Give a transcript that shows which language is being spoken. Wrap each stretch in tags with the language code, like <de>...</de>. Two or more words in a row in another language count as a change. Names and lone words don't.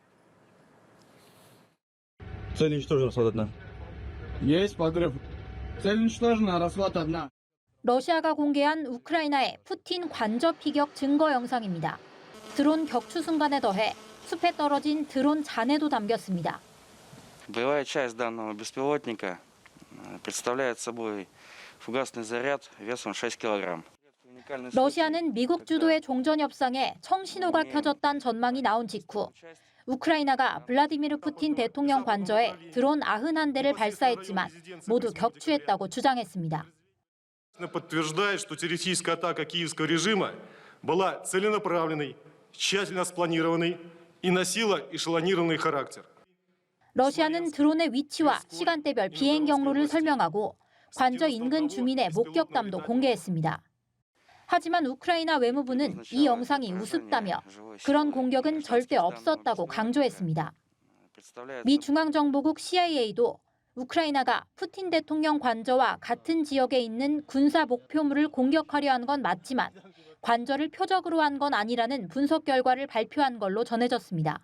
<ko>러시아가 공개한 우크라이나의 푸틴 관저 피격 증거 영상입니다. 드론 격추 순간에 더해 숲에 떨어진 드론 잔해도 담겼습니다.</ko> <ru>Боевая часть данного беспилотника представляет собой фугасный заряд весом 6 кг.</ru> <ko>러시아는 미국 주도의 종전 협상에 청신호가 켜졌다는 전망이 나온 직후 우크라이나가 블라디미르 푸틴 대통령 관저에 드론 91대를 발사했지만 모두 격추했다고 주장했습니다.</ko> <ru>подтверждает, что террористическая атака киевского режима была целенаправленной, тщательно спланированной и носила эшелонированный характер.</ru> <ko>러시아는 드론의 위치와 시간대별 비행 경로를 설명하고 관저 인근 주민의 목격담도 공개했습니다. 하지만 우크라이나 외무부는 이 영상이 우습다며 그런 공격은 절대 없었다고 강조했습니다. 미 중앙정보국 CIA도 우크라이나가 푸틴 대통령 관저와 같은 지역에 있는 군사 목표물을 공격하려 한 건 맞지만 관저를 표적으로 한 건 아니라는 분석 결과를 발표한 걸로 전해졌습니다.</ko>